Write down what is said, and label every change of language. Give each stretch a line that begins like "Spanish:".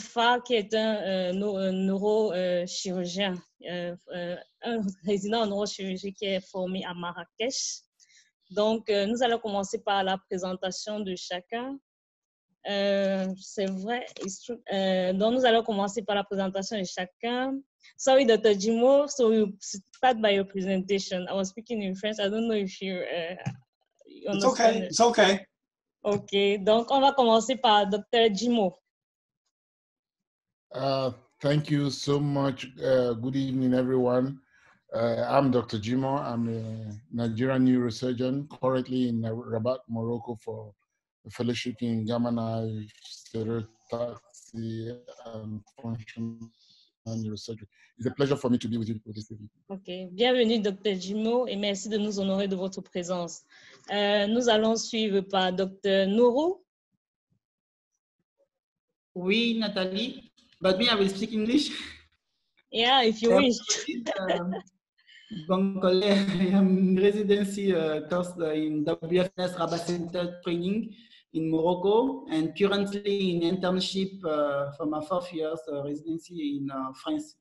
French: Fa, qui est un neurochirurgien, un résident en neurochirurgie qui est formé à Marrakech. Donc, nous allons commencer par la présentation de chacun. C'est vrai. Donc, nous allons commencer par la présentation de chacun.
English: Sorry, Dr. Jimo, so we'll start by your presentation. I was speaking in French. I don't know if you understand. It's okay. OK.
French: Donc, on va commencer par Dr. Jimo.
English: Thank you so much. Good evening, everyone. I'm Dr. Jimo. I'm a Nigerian neurosurgeon currently in Rabat, Morocco for a fellowship in gamma knife, stereotaxy, and functional neurosurgery. It's a pleasure for me to be with you this evening.
French: OK. Bienvenue, Dr. Jimo, et merci de nous honorer de votre présence. Nous allons suivre par Dr. Nourou. Oui, Nathalie.
English: But me, I will speak English. Yeah, if you wish. I am in residency course in WFS Rabat Center training in Morocco and currently in internship for my 4th years residency in France.